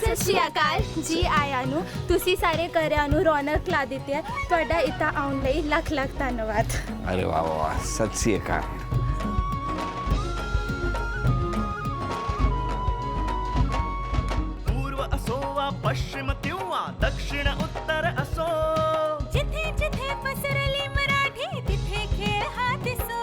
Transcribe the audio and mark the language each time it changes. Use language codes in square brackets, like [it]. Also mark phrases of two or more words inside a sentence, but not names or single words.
[pa] ਸਤ ਸ੍ਰੀ ਅਕਾਲ ਜੀ ਆਇਆ ਨੂੰ ਤੁਸੀਂ ਸਾਰੇ ਘਰਾਂ ਨੂੰ ਰੌਣਕ ਲਾ ਦਿੱਤੀ ਹੈ। ਤੁਹਾਡਾ ਇੱਥੇ ਆਉਣ ਲਈ ਲੱਖ ਲੱਖ ਧੰਨਵਾਦ। [mr] अरे वा वा वा, [pa] ਸਤ ਸ੍ਰੀ ਅਕਾਲ. [mr] पूर्व असो वा पश्चिम किंवा दक्षिण उत्तर असो, जिथे जिथे पसरली मराठी तिथे खेळ हा दिसो।